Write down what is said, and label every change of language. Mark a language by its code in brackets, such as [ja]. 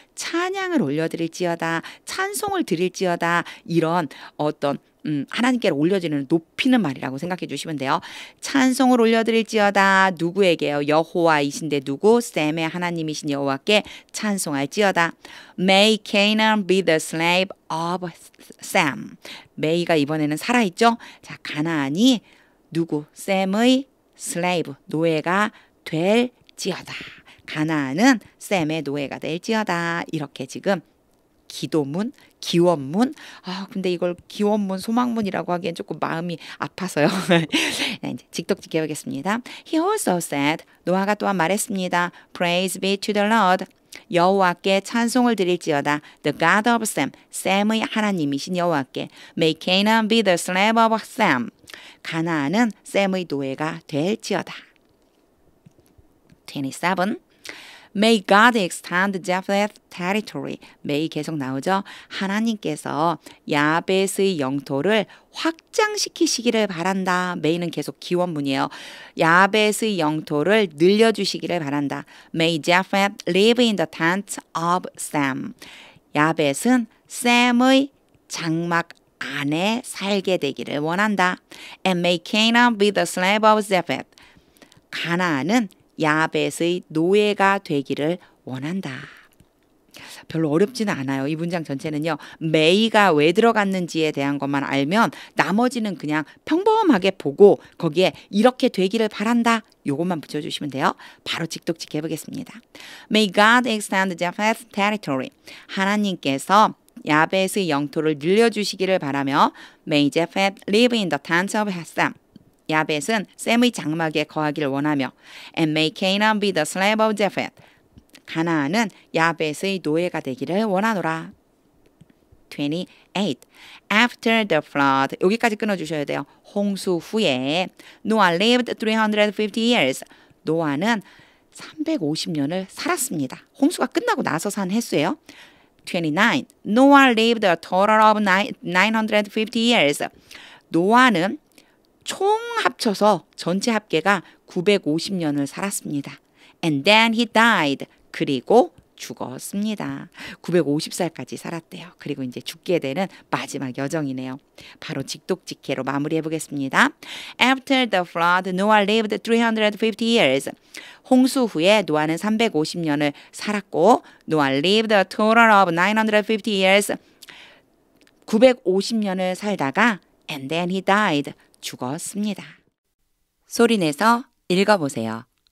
[ko] 찬양을 올려드릴지어다. 찬송을 드릴지어다. 이런 어떤 하나님께 올려지는 높이는 말이라고 생각해 주시면 돼요. 찬송을 올려드릴지어다. 누구에게요? 여호와이신데 누구? 샘의 하나님이신 여호와께 찬송할지어다. [en] May Canaan be the slave of Sam. [ko] May가 이번에는 살아있죠? 자, 가나안이 누구? 샘의 slave, 노예가 될지어다. 가나안은 샘의 노예가 될지어다. 이렇게 지금 기도문, 기원문. 근데 이걸 기원문, 소망문이라고 하기엔 조금 마음이 아파서요. 네, 이제 직독직 해보겠습니다. [en] He also said, [ko] 노아가 또한 말했습니다. [en] Praise be to the Lord. [ko] 여호와께 찬송을 드릴지어다. [en] The God of Sam, [ko] 샘의 하나님이신 여호와께. [en] May Canaan be the slave of Sam. [ko] 가나안은 샘의 노예가 될지어다. 27. [en] May God extend Japheth's territory. [ko] May 계속 나오죠. 하나님께서 야벳의 영토를 확장시키시기를 바란다. May는 계속 기원문이에요. 야벳의 영토를 늘려주시기를 바란다. [en] May Japheth live in the tent of Sam. [ko] 야벳은 샘의 장막 안에 살게 되기를 원한다. [en] And may Canaan be the slave of Japheth. [ko] 가나안은 야벳의 노예가 되기를 원한다. 별로 어렵지는 않아요. 이 문장 전체는요. may가 왜 들어갔는지에 대한 것만 알면 나머지는 그냥 평범하게 보고 거기에 이렇게 되기를 바란다. 요것만 붙여주시면 돼요. 바로 직독직 해보겠습니다. [en] May God extend Japheth's territory. [ko] 하나님께서 야벳의 영토를 늘려주시기를 바라며 [en] May Japheth live in the tents of Ham. [ko] 야벳은 셈의 장막에 거하기를 원하며 [en] And may Canaan be the slave of Japheth. [ko] 가나안은 야벳의 노예가 되기를 원하노라. [en] 28. After the flood. [ko] 여기까지 끊어주셔야 돼요. 홍수 후에 [en] Noah lived 350 years. [ko] 노아는 350년을 살았습니다. 홍수가 끝나고 나서 산 횟수예요. 29. [en] Noah lived a total of 950 years. [ko] 노아는 총 합쳐서 전체 합계가 950년을 살았습니다. [en] And then he died. [ko] 그리고 죽었습니다. 950살까지 살았대요. 그리고 이제 죽게 되는 마지막 여정이네요. 바로 직독직해로 마무리해 보겠습니다. [en] After the flood, Noah lived 350 years. [ko] 홍수 후에 노아는 350년을 살았고 [en] Noah lived a total of 950 years. [ko] 950년을 살다가 [en] and then he died. [ko] 죽었습니다. 소리내서 읽어보세요.